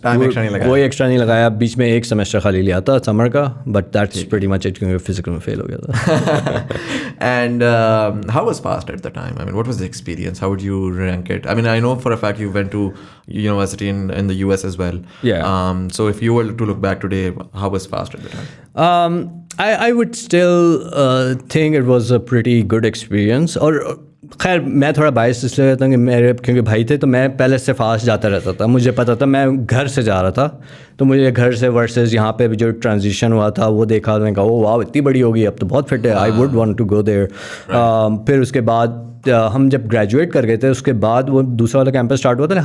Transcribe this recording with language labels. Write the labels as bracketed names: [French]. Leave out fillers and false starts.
[Urdu] کوئی ایکسٹرا نہیں لگایا, بیچ میں ایک سیمسٹر خالی لیا تھا سمر کا, [English] but that's pretty much it, [Urdu] کیونکہ فزیکل میں فیل ہو گیا تھا. [English] And how was FAST at the time? I mean what was the experience? How would you rank it? I mean I know for a fact you went to university in the US as well. So if you were to look back today, how was fast at the time? I would still think it was a pretty good experience. [Urdu] اور خیر میں تھوڑا باعث اس لیے رہتا ہوں کہ میرے کیونکہ بھائی تھے تو میں پہلے سے فاسٹ جاتا رہتا تھا. مجھے پتا تھا میں گھر سے جا رہا تھا, تو مجھے گھر سے ورسز یہاں پہ جو ٹرانزیشن ہوا تھا وہ دیکھا, میں کہا وہ واو اتنی بڑی ہوگی, اب تو بہت فٹ ہے, [English] I would want to go there. [Urdu] پھر اس کے بعد ہم جب گریجویٹ کر گئے تھے اس کے بعد وہ دوسرا والا کیمپس اسٹارٹ ہوا تھا.